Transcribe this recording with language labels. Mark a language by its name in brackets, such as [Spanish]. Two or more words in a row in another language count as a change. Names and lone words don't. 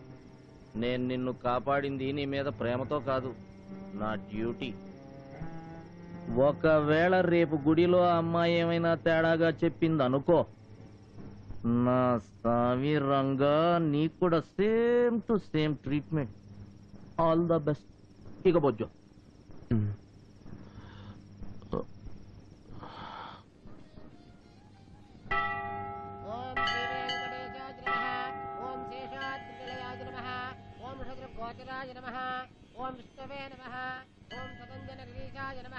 [Telugu] నేను నిన్ను కాపాడింది నీ మీద ప్రేమతో కాదు, నా డ్యూటీ. ఒకవేళ రేపు గుడిలో అమ్మాయి ఏమైనా తేడాగా చెప్పింది అనుకో, నా సామి రంగా నీకు కూడా [English] same to same treatment. All the best. [Telugu] ఇక బొజ్జో. [Sanskrit] गोचराय नमः। ओम विष्णवे नमः। ओम सतञ्जनगिरीशाय नमः।